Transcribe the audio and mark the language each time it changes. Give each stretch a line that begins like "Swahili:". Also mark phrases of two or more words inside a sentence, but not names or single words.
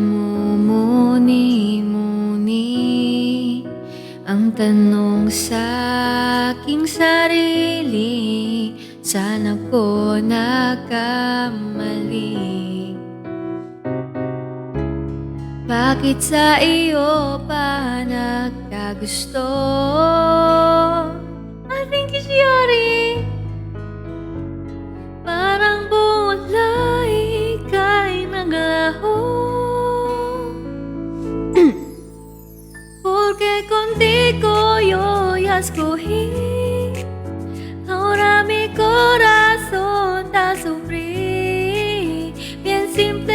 Filipino: namumuni-muni ang tanong sa aking sarili, saan ako nagkamali? Bakit sa iyo pa nagkagusto?
English: I think it's Yori.
Filipino: Parang bulay kay naglaho.
Spanish: Porque contigo yo ya escogí. Ahora mi corazón está sufrir. Bien